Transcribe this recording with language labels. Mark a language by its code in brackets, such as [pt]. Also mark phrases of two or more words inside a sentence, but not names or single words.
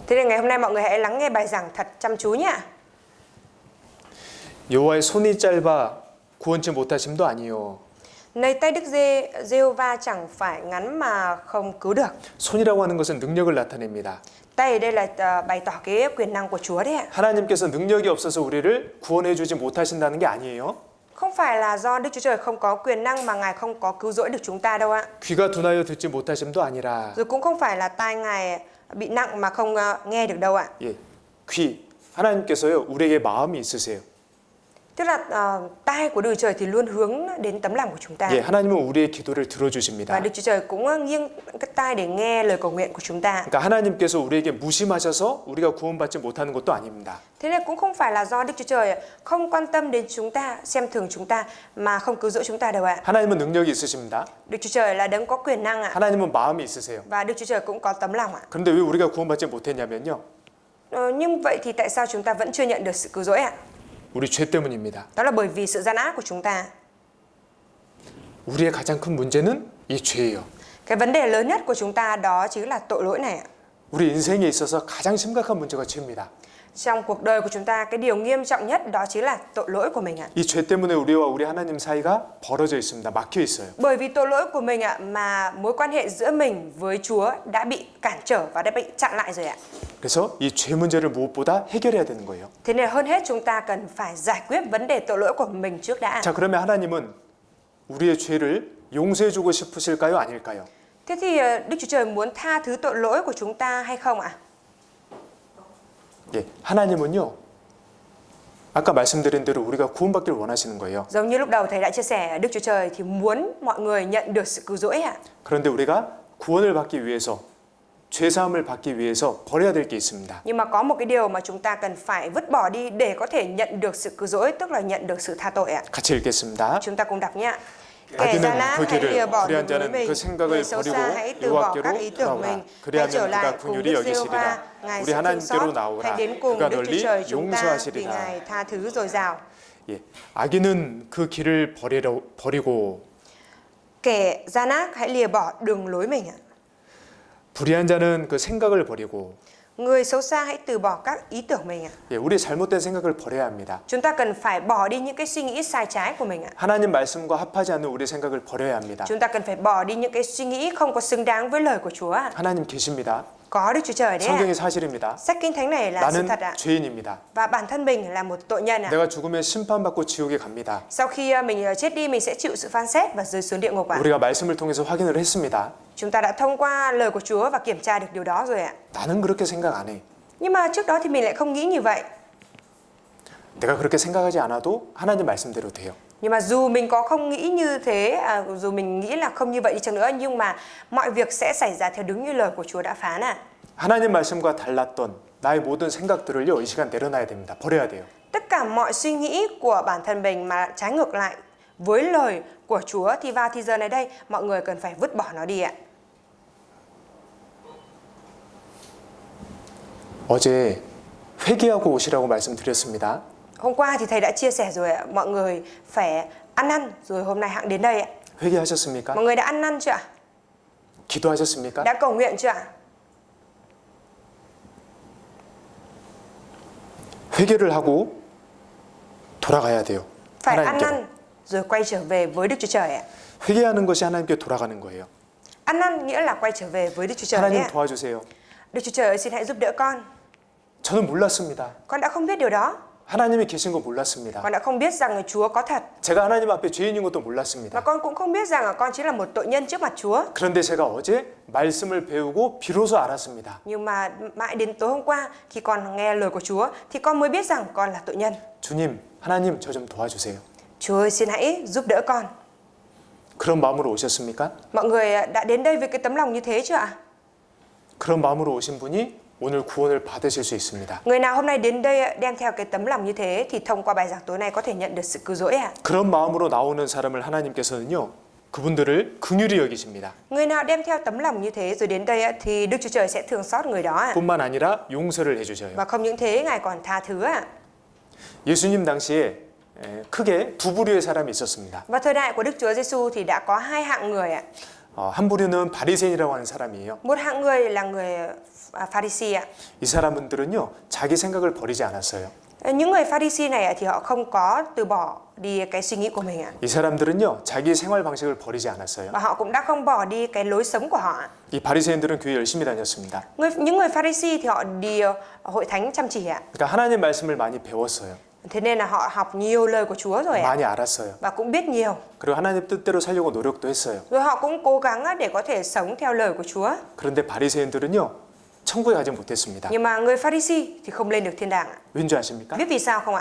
[vi] Thế nên ngày hôm nay mọi người hãy lắng nghe bài giảng thật chăm chú nhé. [ko] 여호와의 손이 짧아 구원치 못하심도 아니요. [vi] Này tay Đức Giê-hô-va chẳng phải ngắn mà không cứu được. [ko] 손이라고 하는 것은 능력을 나타냅니다. [vi] Tay ở đây là bày tỏ cái quyền năng của Chúa đấy ạ. [ko] 하나님께서 능력이 없어서 우리를 구원해 주지 못하신다는 게 아니에요. [vi] Không phải là do Đức Chúa Trời không có quyền năng mà Ngài không có cứu rỗi được chúng ta đâu ạ. [ko] 귀가 둔하여 듣지 못하심도 아니라. [vi] Rồi cũng không phải là tai Ngài bị nặng mà không nghe được đâu ạ. [ko] 예, 귀. 하나님께서요 우리에게 마음이 있으세요. [vi] Tức là tai của Đức Chúa Trời thì luôn hướng đến tấm lòng của chúng ta. [ko] 예, 하나님은 우리의 기도를 [vi] Và [ko] 들어주십니다. [vi] Đức Chúa Trời cũng nghiêng cái tai để nghe lời cầu nguyện của chúng ta. [ko] 그러니까 하나님께서 우리에게 무심하셔서 우리가 구원받지 못하는 것도 아닙니다. [vi] Thế nên cũng không phải là do Đức Chúa Trời không quan tâm đến chúng ta, xem thường chúng ta mà không cứu rỗi chúng ta đâu ạ. [ko] 하나님은 능력이 있으십니다. [vi] Đức Chúa Trời là đấng có quyền năng ạ. [ko] 하나님은 마음이 있으세요. [vi] Và Đức Chúa Trời cũng có tấm lòng ạ. [ko] 그런데 왜 우리가 구원받지 못했냐면요. [vi] Nhưng vậy thì tại sao chúng ta vẫn chưa nhận được sự cứu rỗi ạ? [ko] 우리 죄 때문입니다. [vi] Đó là bởi vì sự gian ác của chúng ta. [ko] 우리의 가장 큰 문제는 이 죄예요. [vi] Cái vấn đề lớn nhất của chúng ta đó chính là tội lỗi này ạ. [ko] 우리 인생에 있어서 가장 심각한 문제가 죄입니다. [vi] Trong cuộc đời của chúng ta, cái điều nghiêm trọng nhất đó chính là tội lỗi của mình ạ. [ko] 이 죄 때문에 우리와 우리 하나님 사이가 벌어져 있습니다. 막혀 있어요. [vi] Bởi vì tội lỗi của mình ạ mà mối quan hệ giữa mình với Chúa đã bị cản trở và đã bị chặn lại rồi ạ. [ko] 그래서 이 죄 문제를 무엇보다 해결해야 되는 거예요. [vi] Thế nên hơn hết chúng ta cần phải giải quyết vấn đề tội lỗi của mình trước đã. [ko] 자, 그러면 하나님은 우리의 죄를 용서해 주고 싶으실까요? 아닐까요? [vi] Thế thì Đức Chúa Trời muốn tha thứ tội lỗi của chúng ta hay không ạ? [ko] 예, 하나님은요. 아까 말씀드린 대로 우리가 구원받기를 원하시는 거예요. [vi] Giống như lúc đầu thầy đã chia sẻ, Đức Chúa Trời thì muốn mọi người nhận được sự cứu rỗi ạ. [ko] 그런데 우리가 구원을 받기 위해서 죄 사함을 받기 위해서 버려야 될 게 있습니다. [vi] Nhưng mà có một cái điều mà chúng ta cần phải vứt bỏ đi để có thể nhận được sự cứu rỗi, tức là nhận được sự tha tội ạ. [ko] 같이 읽겠습니다. [vi] Chúng ta cùng đọc nhé. Kẻ gian [ko] 악인은 [vi] ác [ko] 그 [vi] hãy lìa [ko] 길을 [vi] bỏ [ko] 불의한 [vi] đường lối [ko] 자는 [vi] mình, [ko] 그 생각을 [vi] người xấu [ko] 버리고 [vi] xa hãy từ bỏ các ý [ko] 여호와께로 [vi] tưởng [ko] 돌아오라. [vi] mình, hãy trở [ko] 그리하면 [vi] lại [ko] 그가 [vi] cùng [ko] 긍휼히 [vi] Đức Giê-hô-va, [ko] 여기시리라. [vi] Ngài [ko] 우리 [vi] sẽ thương [ko] 하나님께로 [vi] xót. [ko] 나오라. [vi] Hãy đến cùng [ko] 그가 [vi] Đức Chúa [ko] 널리 [vi] Trời chúng ta vì [ko] 용서하시리라. [vi] Ngài tha thứ dồi dào. [ko] 예, 악인은 그 길을 버리고 [vi] Kẻ gian ác hãy lìa bỏ đường lối mình ạ. [ko] 불의한 자는 그 생각을 버리고 [vi] Người xấu xa hãy từ bỏ các ý tưởng mình ạ. [ko] 예, 우리의 잘못된 생각을 버려야 합니다. [vi] Chúng ta cần phải bỏ đi những cái suy nghĩ sai trái của mình ạ. [ko] 하나님 말씀과 합하지 않는 우리의 생각을 버려야 합니다. [vi] Chúng ta cần phải bỏ đi những cái suy nghĩ không có xứng đáng với lời của Chúa ạ. [ko] 하나님 계십니다. [vi] Có Đức Chúa Trời đấy ạ. [ko] 성경이 사실입니다. [vi] Sách Kinh Thánh này là sự [ko] 나는 [vi] thật ạ. [ko] 죄인입니다. [vi] Và bản thân mình là một tội nhân ạ. [ko] 내가 죽으면 심판받고 지옥에 갑니다. [vi] Sau khi mình chết đi, mình sẽ chịu sự phán xét và rơi xuống địa ngục ạ. [ko] 우리가 말씀을 통해서 확인을 했습니다. [vi] Chúng ta đã thông qua lời của Chúa và kiểm tra được điều đó rồi ạ. [ko] 나는 그렇게 생각 안 해. [vi] Nhưng mà trước đó thì mình lại không nghĩ như vậy. [ko] 내가 그렇게 생각하지 않아도 하나님 말씀대로 돼요. [vi] Nhưng mà dù mình có không nghĩ như thế, dù mình nghĩ là không như vậy đi chăng nữa, nhưng mà mọi việc sẽ xảy ra theo đúng như lời của Chúa đã phán ạ. [ko] 하나님 말씀과 달랐던 나의 모든 생각들을요, 이 시간 내려놔야 됩니다. 버려야 돼요. [vi] Tất cả mọi suy nghĩ của bản thân mình mà trái ngược lại với lời của Chúa thì vào thì giờ này đây mọi người cần phải vứt bỏ nó đi ạ. [ko] 어제 회개하고 오시라고 말씀드렸습니다. [vi] Hôm qua thì thầy đã chia sẻ rồi ạ, mọi người phải ăn năn rồi hôm nay hãng đến đây ạ. [ko] 회개하셨습니까? [vi] Mọi người đã ăn năn chưa ạ? [ko] 기도하셨습니까? [vi] Đã cầu nguyện chưa ạ? [ko] 회개를 하고 돌아가야 돼요. [vi] Phải ăn [ko] 하나님께로. [vi] năn rồi quay trở về với Đức Chúa Trời ạ. [ko] 회개하는 것이 하나님께 돌아가는 거예요. [vi] Ăn năn nghĩa là quay trở về với Đức Chúa Trời đấy [ko] 하나님 [vi] ạ. [ko] 도와주세요. [vi] Đức Chúa Trời ơi, xin hãy giúp đỡ con. [ko] 저는 몰랐습니다. [vi] Con đã không biết điều đó. [ko] 하나님이 계신 거 몰랐습니다. [vi] Con đã không biết rằng Chúa có thật. [ko] 제가 하나님 앞에 죄인인 것도 [vi] Và [ko] 몰랐습니다. [vi] con cũng không biết rằng con chỉ là một tội nhân trước mặt Chúa. [ko] 그런데 제가 어제 말씀을 배우고 비로소 알았습니다. [vi] Nhưng mà mãi đến tối hôm qua khi con nghe lời của Chúa thì con mới biết rằng con là tội nhân. [ko] 주님, 하나님 저 좀 도와주세요. [vi] Chúa ơi, xin hãy giúp đỡ con. [ko] 그런 마음으로 오셨습니까? [vi] Mọi người đã đến đây với cái tấm lòng như thế chưa ạ? [ko] 그런 마음으로 오신 분이 오늘 구원을 받으실 수 있습니다. [vi] Người nào hôm nay đến đây đem theo cái tấm lòng như thế thì thông qua bài giảng tối nay có thể nhận được sự cứu rỗi ạ. [ko] 그런 마음으로 나오는 사람을 하나님께서는요, 그분들을 긍휼히 여기십니다. [vi] Người nào đem theo tấm lòng như thế rồi đến đây thì Đức Chúa Trời sẽ thương xót người đó ạ. [ko] 뿐만 아니라 용서를 해주셔요. [vi] Và không những thế, Ngài còn tha thứ ạ. [ko] 예수님 당시에 크게 두 부류의 사람이 있었습니다. [vi] Và thời đại của Đức Chúa Giêsu thì đã có hai hạng người ạ. [ko] 한 부류는 바리새인이라고 하는 사람이에요. [vi] Một hạng người là người Pharisee ạ. [ko] 이 사람들은요, 자기 생각을 버리지 않았어요. [vi] Những người Pharisee này thì họ không có từ bỏ đi cái suy nghĩ của mình ạ. [ko] 이 사람들은요, 자기 생활 방식을 버리지 않았어요. [vi] Và họ cũng đã không bỏ đi cái lối sống của họ ạ. [ko] 이 바리새인들은 교회 열심히 다녔습니다. [vi] Những người Pharisee thì họ đi hội thánh chăm chỉ ạ. [ko] 그러니까 하나님 말씀을 많이 배웠어요. [vi] Thế nên là họ học nhiều lời của Chúa rồi ạ. [ko] 많이 알았어요. [vi] Và cũng biết nhiều. [ko] 그리고 하나님 뜻대로 살려고 노력도 했어요. [vi] Rồi họ cũng cố gắng để có thể sống theo lời của Chúa. [ko] 그런데 바리새인들은요, 천국에 가지 못했습니다. [vi] Nhưng mà người Pharisee thì không lên được thiên đàng ạ. [ko] 왠지 아십니까? [vi] Biết vì sao không ạ?